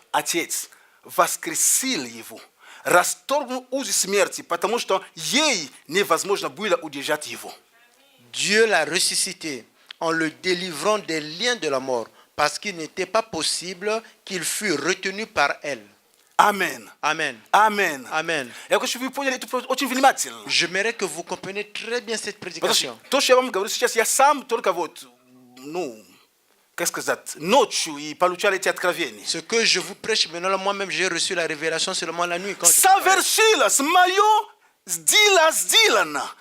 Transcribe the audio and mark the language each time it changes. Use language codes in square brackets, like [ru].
[ru] Отец, воскресил его, расторгнул узы смерти, потому что ей невозможно было удержать его. [fr] Dieu l'a ressuscité en le délivrant des liens de la mort, parce qu'il n'était pas possible qu'il fût retenu par elle. [ru] Амен. [fr] Amen. [ru] Амен. [fr] Amen. [ru] Я хочу, чтобы вы поняли это очень внимательно. [fr] J'aimerais que vous compreniez très bien cette [ru] Потому что [fr] prédication. [ru] то, что я вам говорю сейчас, я сам только вот, ну, как сказать, ночью и получал эти откровения. [fr] Ce que je vous prêche maintenant, là, moi-même, j'ai reçu la révélation seulement la nuit. Quand je préparais. [ru] Совершилось мое сделано.